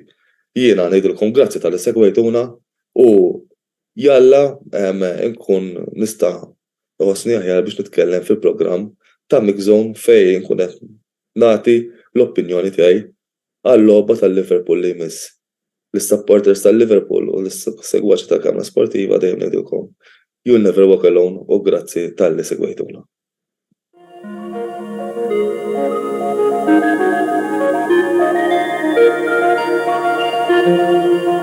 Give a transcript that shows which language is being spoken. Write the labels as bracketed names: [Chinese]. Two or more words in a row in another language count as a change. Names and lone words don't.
[Maltese] Jiena ngħidilkom grazzi tal-li segwejtuna u jalla nkun nista' iħossni aħjar biex nitkellem fil-programm ta' Mixzone fejn nkun qed nagħti l-opinjoni tiegħi għall-logħba tal-Liverpool li jmiss. Lis-supporters tal-Liverpool u lis-segwaċi tal-Kamra Sportiva dejjem ngħidilkom [English] you'll never walk alone [Maltese] u grazzi tal-li segwejtuna. [English] Thank you.